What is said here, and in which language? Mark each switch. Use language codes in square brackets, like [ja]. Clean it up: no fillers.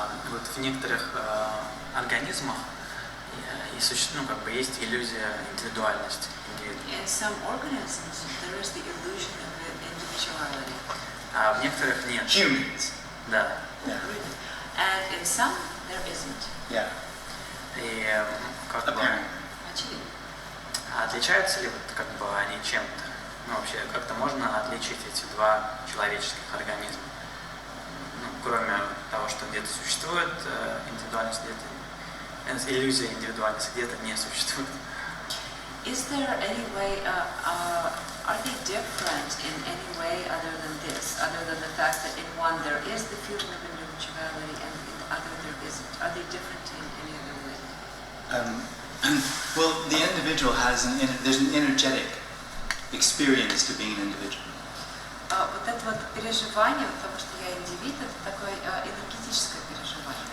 [ru] Вот в некоторых организмах есть иллюзия индивидуальности. [en] In some organisms, there is the illusion of individuality. [ru] А в некоторых нет. [en] Humans. [ru] Да. [en] Yeah. And in some, there isn't. Yeah. [ru] И как бы [en] Apparently. [ru] Очевидно. отличаются ли они чем-то? Ну, вообще, как-то можно отличить эти два человеческих организма? Ну, кроме того, что где-то существует индивидуальность, где-то иллюзия индивидуальности, где-то не существует. [en] Is there any way, are they different in any way other than this, other than the fact that in one there is the feeling of individuality and in the other there isn't? Are they different in any other way? Well, the individual there's an energetic experience to being an individual. [ru] Вот это вот переживание того, что я индивид, это такое энергетическое переживание.